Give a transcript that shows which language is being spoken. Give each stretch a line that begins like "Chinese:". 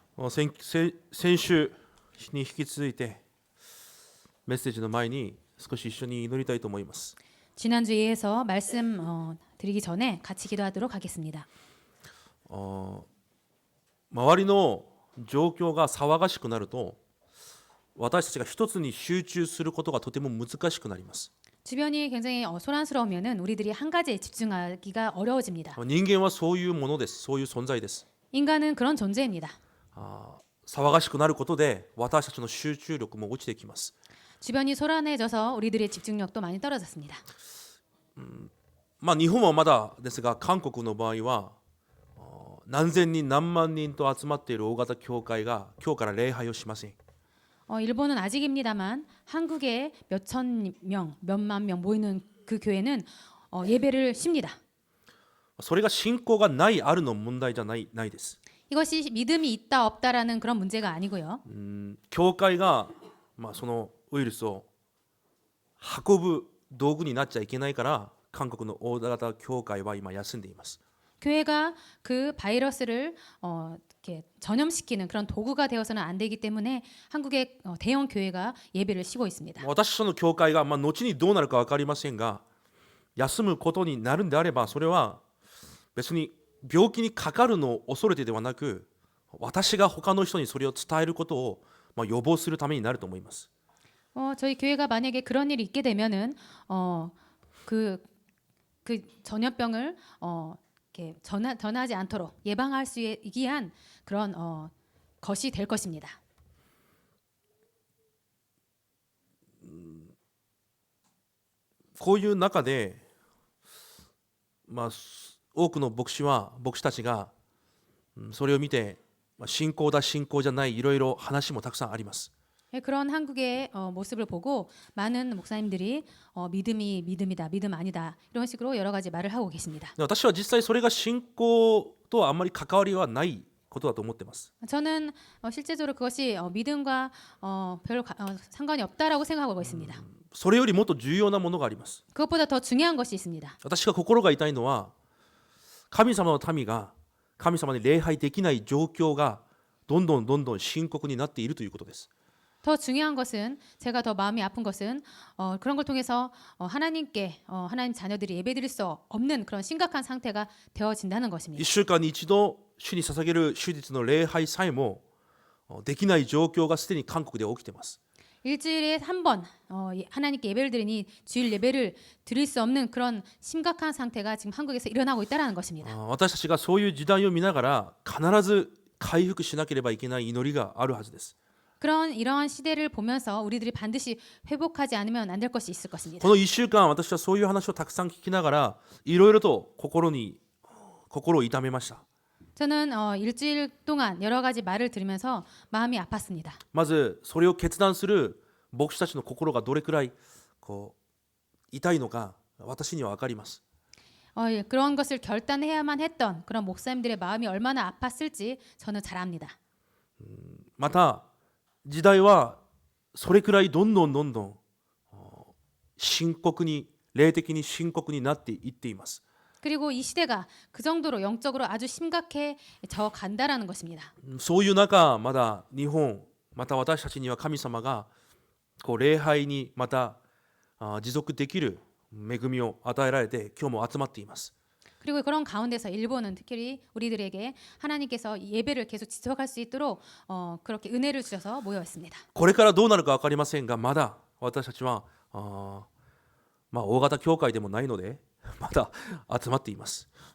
Japanese: 先週に引き続いてメッセージの前に少し一緒に祈りたいと思います。
Korean: 지난주에 이어서 말씀 드리기 전에 같이 기도하도록 하겠습니다.
Japanese: 周りの状況が騒がしくなると私たちが一つに集中することがとても難しくなります。
Korean: 주변이 굉장히 소란스러우면은 우리들이 한 가지에 집중하기가 어려워집니다.
Japanese: 人間はそういうものです。そういう存在です。
Korean: 인간은 그런 존재입니다.
Japanese: 騒がしくなることで私たちの集中力も落ちてきます。
Korean: 주변이 소란해져서 우리들의 집중력도 많이 떨어졌습니다.
Japanese: 日本はまだですが韓国の場合は何千人何万人と集まっている大型教会が今日から礼拝をしません。
Korean: 일본은 아직입니다만 한국에 몇천 명, 몇만 명 모이는 그 교회는 예배를 쉽니다.
Japanese: それが信仰がないあるの問題じゃないです。
Korean: 이것이 믿음이 있다 없다라는 그런 문제가 아니고요.
Japanese: 教会がそのウイルスを運ぶ道具になっちゃいけないから韓国の大型教会は今休んでいます。
Korean: 교회가 그 바이러스를 이렇게 전염시키는 그런 도구가 되어서는 안 되기 때문에 한국의 대형 교회가 예배를 쉬고 있습니다.
Japanese: 私たちの教会が後にどうなるか分かりませんが休むことになるんであればそれは別に病気にかかるのを恐れてではなく私が他の人にそれを伝えることを予防するためになると思います。
Korean: 저희 교회가 만약에 그런 일이 있게 되면은 그 전염병을 이렇게 전하지 않도록 예방할 수 있기 위한 그런 것이 될 것입니다.
Japanese: こういう中で多くの牧師たちがそれを見て信仰だ信仰じゃないいろいろ話もたくさんあります。
Korean: 그런 한국의 모습을 보고 많은 목사님들이 믿음이 믿음이다, 믿음 아니다 이런 식으로 여러 가지 말을 하고 계십니다.
Japanese: 私は実際それが信仰とはあんまり関わりはないことだと思っています。
Korean: 저는 실제적으로 그것이 믿음과 별 상관이 없다라고 생각하고 있습니다.
Japanese: それよりもっと重要なものがあります。
Korean: 그것보다 더 중요한 것이 있습니다.
Japanese: 私が心が痛いのは神様の民が神様に礼拝できない状況がどんどん深刻になっているということです。
Korean: 더 중요한 것은 제가 더 마음이 아픈 것은 그런 걸 통해서 하나님께 하나님 자녀들이 예배드릴 수 없는 그런 심각한 상태가 되어진다는 것입니다.
Japanese: 1週間に一度主に捧げる手術の礼拝さえもできない状況がすでに韓国で起きています。
Korean: 일주일에 한 번 하나님께 예배를 드리니 주일 예배를 드릴 수 없는 그런 심각한 상태가 지금 한국에서 일어나고 있다는 것입니다.
Japanese: 私たちがそういう時代を見ながら必ず回復しなければいけない祈りがあるはずです。
Korean: 이러한 시대를 보면서 우리들이 반드시 회복하지 않으면 안 될 것이 있을 것입니다.
Japanese: この1週間私はそういう話をたくさん聞きながらいろいろと心を痛めました。
Korean: 저는 일주일 동안 여러 가지 말을 들으면서 마음이 아팠습니다.
Japanese: まずそれを決断する牧師たちの心がどれくらい痛いのか私には分かります。
Korean: 그런 것을 결단해야만 했던 그런 목사님들의 마음이 얼마나 아팠을지 저는 잘 압니다.
Japanese: また時代はそれくらいどんどん深刻に霊的に深刻になっていっています。
Korean: 그리고 이 시대가 그 정도로 영적으로 아주 심각해져 간다라는 것입니다.
Japanese: そういう中まだ日本また私たちには神様が礼拝にまた持続できる恵みを与えられて今日も集まっています。
Korean: 그리고 그런 가운데서 일본은 특히 우리들에게 하나님께서 예배를 계속 지속할 수 있도록 그렇게 은혜를 주셔서 모여 있습니다.
Japanese: これからどうなるか分かりませんがまだ私たちは大型教会でもないのでまだ集まっています。